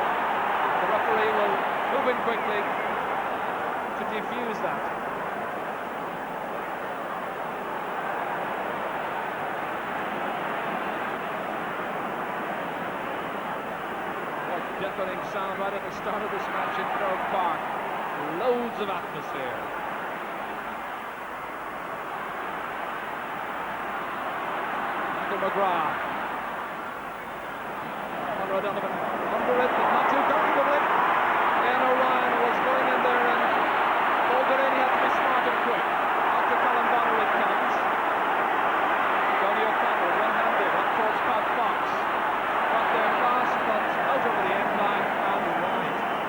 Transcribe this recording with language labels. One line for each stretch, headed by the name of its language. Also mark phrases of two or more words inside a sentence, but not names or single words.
English: The referee will move in quickly to defuse that. What deafening sound right at the start of this match in Croke Park. Loads of atmosphere. McGrath. Conor O'Donovan under it, but not too comfortably. Ian O'Ryan was going in there, and Paul Delaney had to be smart and quick. Out to Colin Bonner it comes. Johnny O'Connell, one-handed, up towards Pat Fox. Got there fast, but out over the end line and wide.